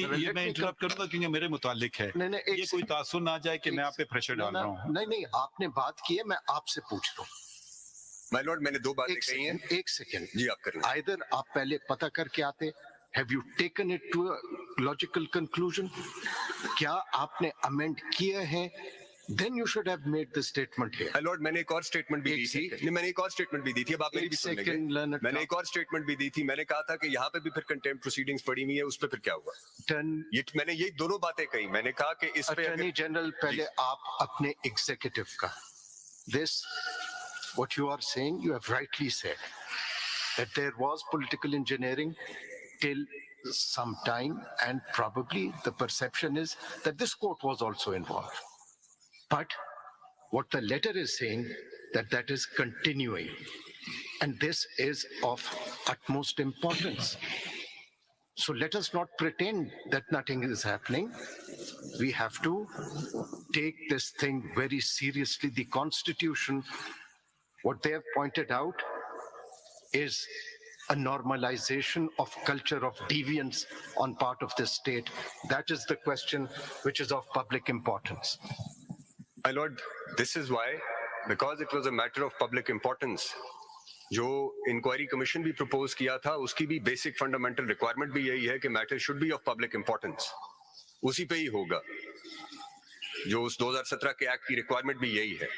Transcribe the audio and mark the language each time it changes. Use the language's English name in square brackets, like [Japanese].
[Urdu] یہ میں انٹرپٹ کروں گا کیونکہ میرے متعلق ہے. یہ کوئی تاثر نہ جائے کہ میں آپ پہ پریشر ڈال رہا ہوں. نہیں، آپ نے بات کی ہے، میں آپ سے پوچھ رہا ہوں. مائی لارڈ میں نے دو باتیں کہی ہیں. ایک سیکنڈ جی آپ کریں. Either آپ پہلے پتہ کر کے آتے. [English] Have you taken it to a logical conclusion? [Urdu] کیا آپ نے amend کیے ہیں؟ [English] Then you should have made the statement here. [Urdu] My lord میں نے ایک اور اسٹیٹمنٹ بھی دی تھی. نہیں میں نے ایک اور اسٹیٹمنٹ بھی دی تھی، اب آپ میری بھی سن لیں گے. میں نے ایک اور اسٹیٹمنٹ بھی دی تھی. میں نے کہا تھا کہ یہاں پہ بھی پھر کنٹیمپٹ پروسیڈنگز پڑی ہوئی ہے، اس پہ پھر کیا ہوا. یہ میں نے یہ دونوں باتیں کہی. میں نے کہا کہ اس پہ اٹارنی جنرل پہلے آپ اپنے ایگزیکٹو کا [English] this what you are saying, you have rightly said that there was political engineering till some time, and probably the perception is that this court was also involved. But what the letter is saying, that is continuing, and this is of utmost importance. So let us not pretend that nothing is happening. We have to take this thing very seriously. The Constitution, what they have pointed out, is a normalization of culture of deviance on part of this state. That is the question which is of public importance. My lord, this is why, because it was a matter of public importance, [Urdu] جو inquiry commission بھی propose کیا تھا اس کی بھی basic fundamental requirement بھی یہی ہے کہ metre should be of public importance. اسی پہ ہی ہوگا. جو اس 2017 کے ایکٹ کی ریکوائرمنٹ بھی یہی ہے.